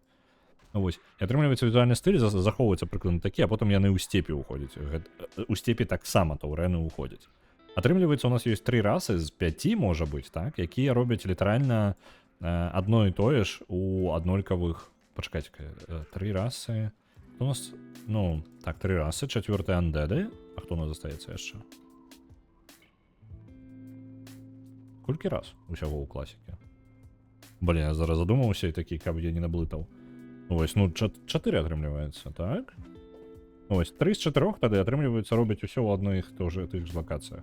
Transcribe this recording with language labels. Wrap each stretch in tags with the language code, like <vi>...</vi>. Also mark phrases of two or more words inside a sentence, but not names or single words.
<be>Вось. І атрымліваецца візуальны стыль, захоўваецца прыкладна такі, а потым яны ў степі ўходзяць. У степі таксама Таўрэны ўходзяць. Атрымліваецца, у нас ёсць тры расы з 5, можа быць, так? Якія робяць літаральна адно і тое ж у аднолькавых.</be> <ru>Почекайте-ка, три расы. У нас, ну, так, три расы. Четвертый андеды.</ru> <be>А хто у нас застаецца яшчэ? Колькі раз усяго ў класікі? Блин, я зараз задумаўся і такі, каб я не наблытаў. Ось, ну, 4 атрымліваецца, так? Ось, 3 з 4 тады атрымліваецца робяць усё ў адных тых ж лакацыях.</be>